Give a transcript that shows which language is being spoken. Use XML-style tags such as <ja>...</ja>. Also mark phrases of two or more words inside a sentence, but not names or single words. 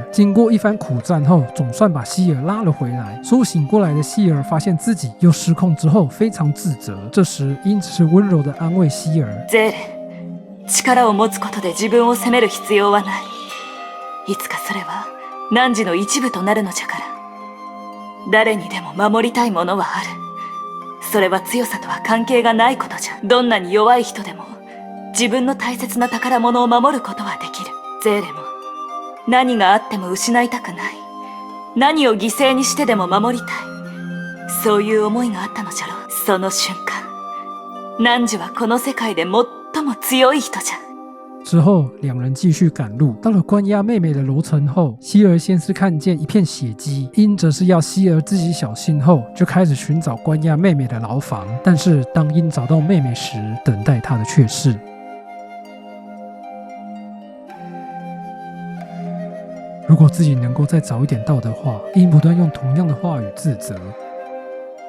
<zh>经过一番苦战后，总算把希尔拉了回来。苏醒过来的希尔发现自己又失控之后，非常自责。这时，鹰只是温柔地安慰希尔：</zh> <ja>ゼーレ、力を持つことで自分を責める必要はない。いつかそれは汝の一部となるのじゃから。誰にでも守りたいものはある。それは強さとは関係がないことじゃ。どんなに弱い人でも自分の大切な宝物を守ることはできる。ゼーレも何があっても失いたくない。何を犠牲にしてでも守りたい。そういう思いがあったのじゃろう。その瞬間、汝はこの世界で最も強い人じゃ。</ja> <zh>之后，2人继续赶路，到了关押妹妹的楼层后，希尔先是看见一片血迹，鹰则是要希尔自己小心后，就开始寻找关押妹妹的牢房。但是当鹰找到妹妹时，等待她的却是如果自己能够再早一点到的话，鹰不断用同样的话语自责。</zh>